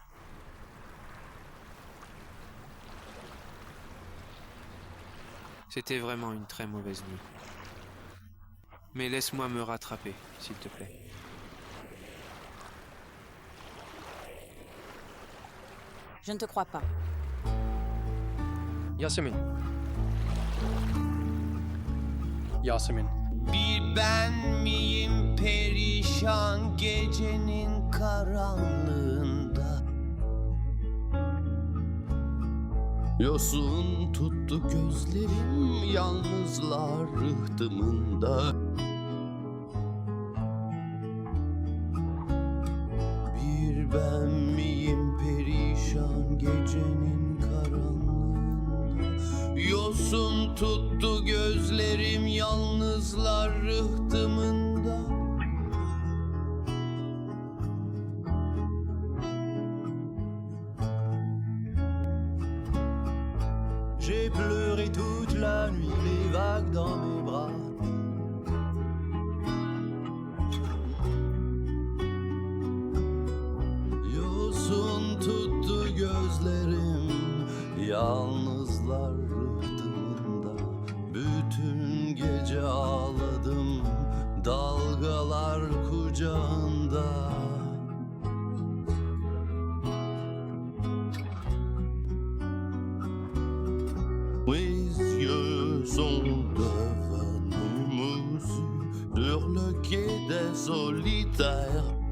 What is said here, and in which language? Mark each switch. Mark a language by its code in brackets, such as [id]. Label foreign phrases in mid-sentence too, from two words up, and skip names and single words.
[fr] C'était vraiment une très mauvaise nuit. Mais laisse-moi me rattraper, s'il te plaît. Je ne te crois pas. Yasemin. Yasemin. [tr] Bir ben miyim perişan gecenin karanlığında? Yosun tuttu gözlerim yalnızlar rıhtımında. Bir ben miyim perişan gecenin karanlığında? Yosun tuttu gözlerim yalnızlar rıhtımında. [fr] J'ai pleuré toute la nuit, les vagues dans mes bras. [tr] Yosun tuttu gözlerim, yalnızlar rıhtımında. Bütün gece ağladım, dalgalar kucağında. [fr] Mes yeux sont devenus sur le quai des solitaires.